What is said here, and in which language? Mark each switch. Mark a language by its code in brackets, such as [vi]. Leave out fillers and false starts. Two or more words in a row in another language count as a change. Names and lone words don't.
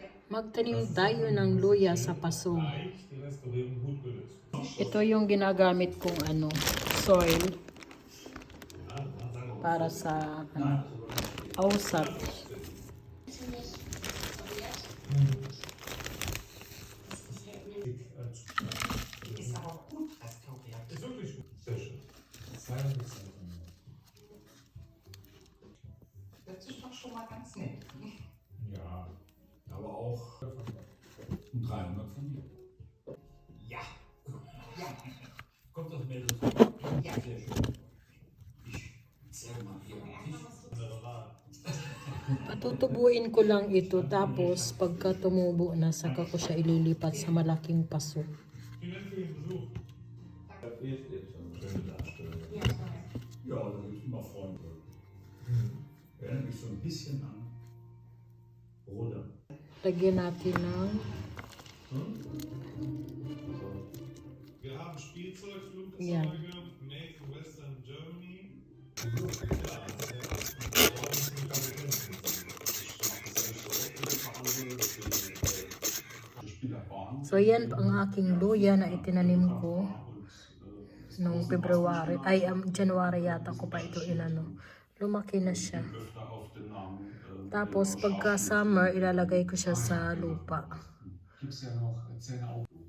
[tl] Magtanim tayo ng luya sa paso. Ito yung ginagamit kong soil para sa ausat. [de] Das ist doch schon mal ganz nett. Ja, aber auch 300 von dir. Ja. Ja. Kommt das Mädel? Ja. Sehr schön. Ich zeige mal hier am Tisch. [tl] Patutubuin ko lang ito, tapos pagka tumubo na, saka ko siya ililipat sa malaking paso. [de] Vielen Dank für den Besuch. Da fehlt jetzt eine schöne Darstellung. Ja, Ja, da gibt es immer Freunde. Erinnert mich so ein bisschen an Bruder. [tl] Lagyan natin ng [de] Wir haben Spielzeugflugzeuge Ja. [en] made in Western Germany. [tl] So yan ang aking luya na itinanim ko noong February, January yata ko pa ito lumaki na siya. Tapos pagka summer ilalagay ko siya sa lupa.